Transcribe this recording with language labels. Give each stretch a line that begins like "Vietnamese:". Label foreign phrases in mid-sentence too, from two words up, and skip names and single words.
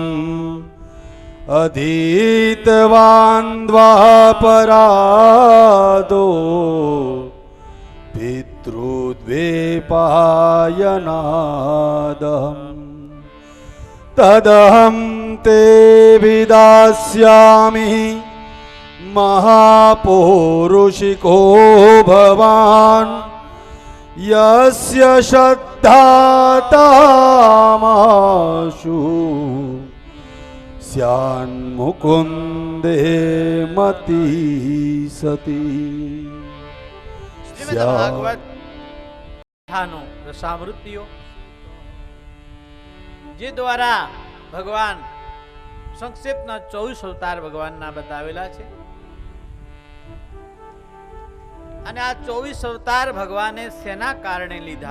Sanskrit: અધીતવાન દ્વાપરાદો પિતૃદ્વેપાયનાદહम् તદહં તે વિદાસ્યામિ महापौरुषिको भवान् यस्य श्रद्धातामाशु स्यान्मुकुन्दे मति सती।
Gujarati: શ્રીમદ ભાગવત કથાનો રસામૃતિઓ જે દ્વારા ભગવાન સંક્ષેપના 24 અવતાર ભગવાનના બતાવેલા છે અને આ 24 અવતાર ભગવાને શેના કારણે લીધા?